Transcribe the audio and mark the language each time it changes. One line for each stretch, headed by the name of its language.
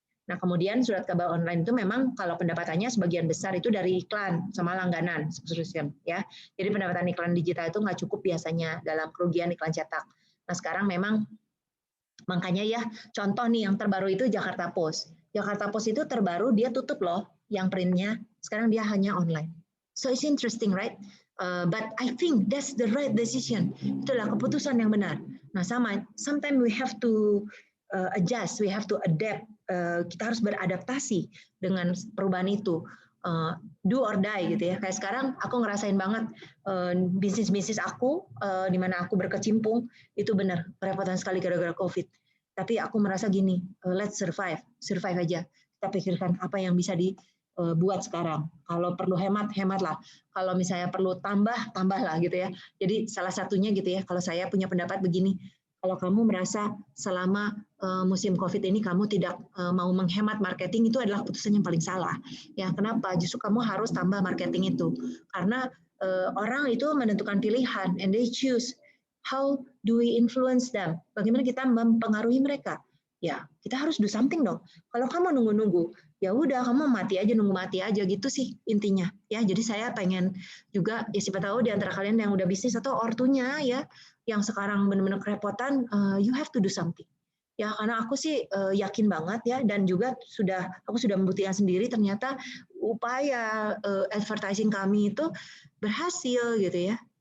Indonesian: Nah, kemudian surat kabar online itu memang kalau pendapatannya sebagian besar itu dari iklan sama langganan subscription ya. Jadi pendapatan iklan digital itu nggak cukup biasanya dalam kerugian iklan cetak. Nah, sekarang memang makanya ya contoh nih yang terbaru itu Jakarta Post. Jakarta Post itu terbaru dia tutup loh yang printnya. Sekarang dia hanya online.
English: So it's interesting, right? But I think that's the right decision.
Indonesian: Itulah keputusan yang benar.
English: Nah, sometimes we have to adjust, we have to adapt.
Indonesian: Kita harus beradaptasi dengan perubahan itu.
English: Do or die
Indonesian: gitu ya. Kayak sekarang aku ngerasain banget bisnis aku di mana aku berkecimpung itu benar kerepotan sekali gara-gara COVID. Tapi aku merasa gini,
English: let's survive
Indonesian: aja. Kita pikirkan apa yang bisa buat sekarang. Kalau perlu hemat, hematlah. Kalau misalnya perlu tambah, tambahlah gitu ya. Jadi salah satunya gitu ya, kalau saya punya pendapat begini, kalau kamu merasa selama musim COVID ini kamu tidak mau menghemat marketing, itu adalah keputusan yang paling salah. Ya, kenapa? Justru kamu harus tambah marketing itu. Karena orang itu menentukan pilihan,
English: and they choose. How do we influence them?
Indonesian: Bagaimana kita mempengaruhi mereka? Ya, kita harus
English: do something
Indonesian: dong. Kalau kamu nunggu-nunggu, ya udah kamu mati aja, nunggu mati aja gitu sih intinya. Ya, jadi saya pengen juga ya siapa tahu di antara kalian yang udah bisnis atau ortunya ya yang sekarang benar-benar kerepotan,
English: you have to do something.
Indonesian: Ya, karena aku sih yakin banget ya dan juga aku sudah membuktikan sendiri ternyata upaya advertising kami itu berhasil gitu ya.